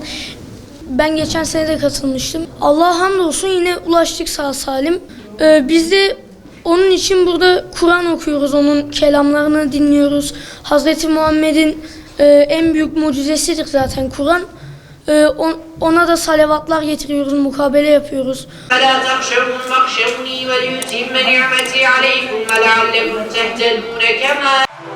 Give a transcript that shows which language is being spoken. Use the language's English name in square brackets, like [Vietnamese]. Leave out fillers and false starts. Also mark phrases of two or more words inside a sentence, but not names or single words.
[Turkish] ben geçen sene de katılmıştım. Allah'a hamdolsun yine ulaştık sağ salim. Biz de onun için burada Kur'an okuyoruz, onun kelamlarını dinliyoruz. Hazreti Muhammed'in en büyük mucizesidir zaten Kur'an. Ona da salavatlar getiriyoruz, mukabele yapıyoruz. [Arabic] فَلَا تَخْشَوْهُمْ وَاخْشَوْنِي وَلِيُتِمَّ نِعْمَتِي عَلَيْكُمْ وَلَعَلَّكُمْ تَهْتَدُونَ كَمَا